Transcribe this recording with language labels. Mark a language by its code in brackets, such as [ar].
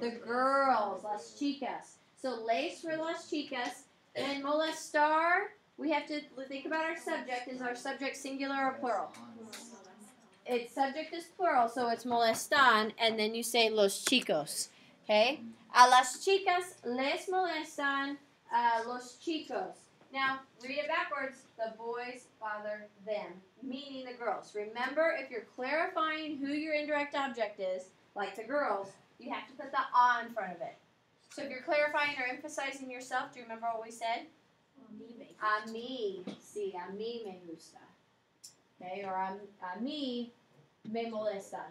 [en] The girls. [es] Las chicas. [en] So lace for [es] las chicas. [en] And molestar, we have to think about our subject. Is our subject singular or plural? Its subject is plural, so it's molestan, and then you say [es] los chicos. [en] Okay? [es] A las chicas les molestan los chicos. [en] Now, read it backwards. The boys bother them, meaning the girls. Remember, if you're clarifying who your indirect object is, like the girls, you have to put the a in front of it. So if you're clarifying or emphasizing yourself, do you remember what we said? [es] A mí, sí, a mí me gusta. [en] Okay, or [es] a mí me molestan.